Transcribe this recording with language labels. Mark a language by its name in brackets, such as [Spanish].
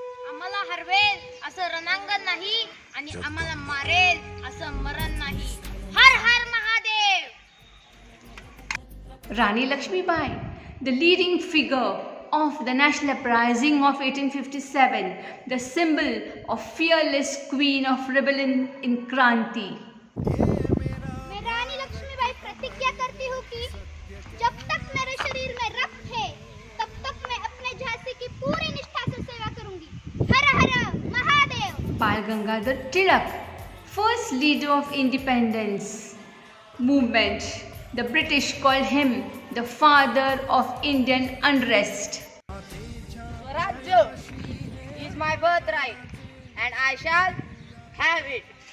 [Marathi] आम्हाला हरवेल असं रणांगण नाही आणि आम्हाला मारेल असं मरण नाही. हर हर Mahadev. [English] Rani Lakshmibai, the leading figure of the national uprising of 1857, the symbol of fearless queen of rebellion in Kranti. [Hindi] मैं रानी लक्ष्मीबाई प्रतिज्ञा करती हूँ कि जब तक मेरे शरीर में रक्त है तब तक मैं अपने झांसी की पूरी निष्ठा से सेवा करूंगी. हर हर Mahadev. [English] Bal Gangadhar Tilak, first leader of independence movement. The British called him the father of Indian unrest. Swaraj is my birthright and I shall have it.